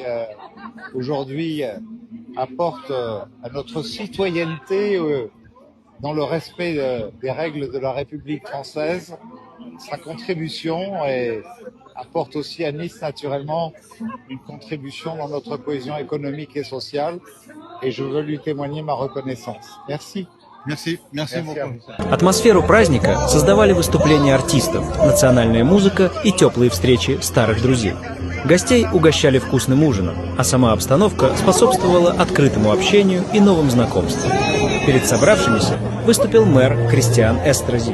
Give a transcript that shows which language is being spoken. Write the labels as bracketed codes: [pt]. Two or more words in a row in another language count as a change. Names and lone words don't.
[fr] aujourd'hui apporte à notre citoyenneté dans le respect des règles de la République française, sa contribution et apporte aussi à Nice naturellement une contribution dans notre cohésion économique et sociale et je veux lui témoigner ma reconnaissance. Merci. Merci beaucoup. [ru] Атмосферу праздника создавали выступления артистов, национальная музыка и теплые встречи старых друзей. Гостей угощали вкусным ужином, а сама обстановка способствовала открытому общению и новым знакомствам. Перед собравшимися выступил мэр Кристиан Эстрози.